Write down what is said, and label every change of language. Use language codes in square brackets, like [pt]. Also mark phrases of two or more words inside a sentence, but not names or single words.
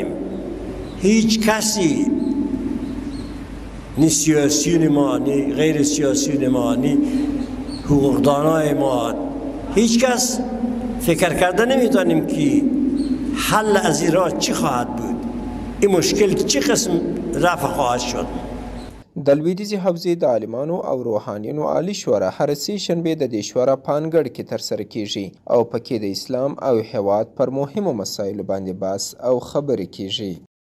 [fa] هیچ کسی، نی سیاسیون ما، نی غیر سیاسیون ما، نی حقوقدانای ما، هیچ کس فکر کرده نمیتونیم که حل از این راه چی خواهد بود، این مشکل چی قسم رفع خواهد شد. [ps] د لویدیځې حوزې د عالمانو او روحانیونو عالي شورا هر سې شنبې د دې شورا په انګړ کې ترسره کیږي او پکې د اسلام او هیواد پر مهمو مسایلو باندې بحث او خبرې کیږي.